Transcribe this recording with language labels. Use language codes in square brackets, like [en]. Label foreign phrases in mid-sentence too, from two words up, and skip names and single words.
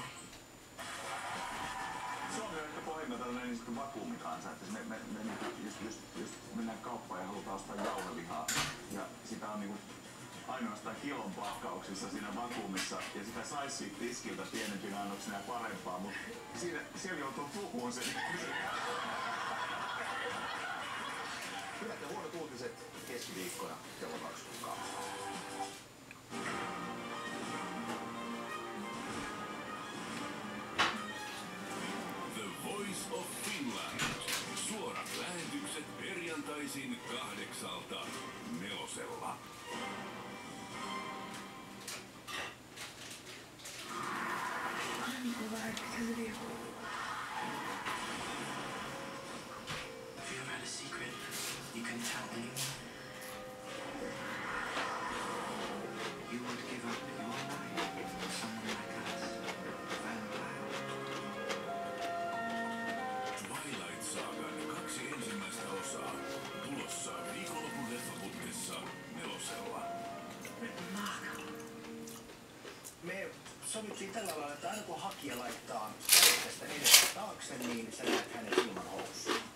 [fi] Suomi on ehkä pohjimmiltaan tällainen niin vakuumikansa, että jos mennään kauppaan ja halutaan ostaa jauhelihaa ja sitä on niin ainoastaan kilon pakkauksissa siinä vakuumissa ja sitä saisi siitä tiskiltä pienempinä annoksina ja parempaa, mutta siellä joutuu puhumaan sen. Hyvät ja huonot uutiset keskiviikkona kello 22. Voice of Finland. Suorat lähetykset perjantaisin 8:00 Nelosella. [en] If you ever had a secret you couldn't tell anyone, you would give up your life for someone like us, vampire. [fi] Twilight Sagan 2 ensimmäistä osaa. Tulossa viikonlopun leffaputkessa Nelosella. Me sovittiin tällä lailla, että aina kun hakija laittaa tästä edestä taakse, niin sä näet hänet ilman housuja.